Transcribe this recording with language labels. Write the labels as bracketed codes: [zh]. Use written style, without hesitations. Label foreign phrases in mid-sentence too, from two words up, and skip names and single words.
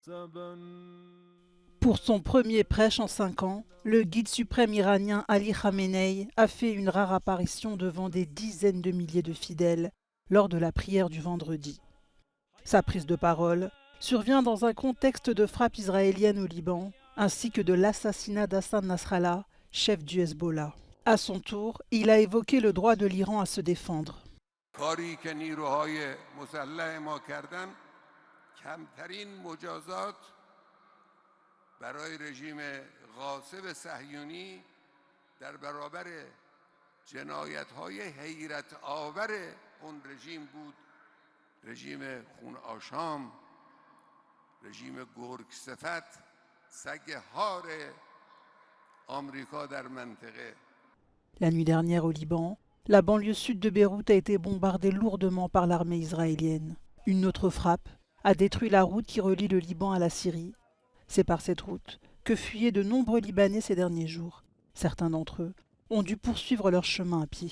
[fr] Pour son premier prêche en 5 ans, le guide suprême iranien Ali Khamenei a fait une rare apparition devant des dizaines de milliers de fidèles lors de la prière du vendredi. Sa prise de parole survient dans un contexte de frappes israéliennes au Liban, ainsi que de l'assassinat d'Hassan Nasrallah, chef du Hezbollah. À son tour, il a évoqué le droit de l'Iran à se défendre. [fa] برای رژیم غاصب صهیونی در برابر جنایت‌های حیرت آور اون رژیم بود رژیم خون آشام رژیم گرگ صفت سگ هار آمریکا در منطقه. [fr] La nuit dernière au Liban, la banlieue sud de Beyrouth a été bombardée lourdement par l'armée israélienne. Une autre frappe a détruit la route qui relie le Liban à la Syrie. C'est par cette route que fuyaient de nombreux Libanais ces derniers jours. Certains d'entre eux ont dû poursuivre leur chemin à pied.